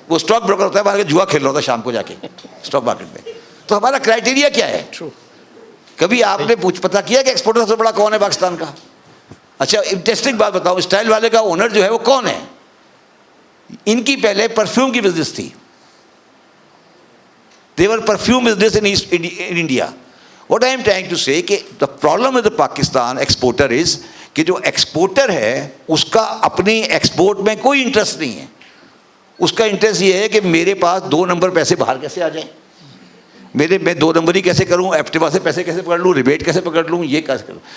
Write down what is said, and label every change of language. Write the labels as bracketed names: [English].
[Urdu] وہ stock broker ہوتا ہے, وہاں کے جوا کھیل رہا ہوتا ہے شام کو جا کے اسٹاک مارکیٹ میں. تو ہمارا کرائٹیریا کیا ہے؟ کبھی آپ نے پتا کیا کہ ایکسپورٹر سب سے بڑا کون ہے پاکستان کا؟ اچھا انٹرسٹنگ بات بتاؤ, اسٹائل والے کا اونر جو ہے وہ کون ہے؟ ان کی پہلے پرفیوم کی بزنس تھی. [English] They were perfume business in India. What I am trying to say [Urdu] کہ [English] the problem with the Pakistan exporter is [Urdu] کہ جو ایکسپورٹر ہے اس کا اپنی ایکسپورٹ میں کوئی انٹرسٹ نہیں ہے. اس کا انٹرسٹ یہ ہے کہ میرے پاس 2 نمبر پیسے باہر کیسے آ جائیں, میں 2 نمبری کیسے کروں, ایپٹیوا سے پیسے کیسے پکڑ لوں, ریبیٹ کیسے پکڑ لوں, یہ کیسے کروں.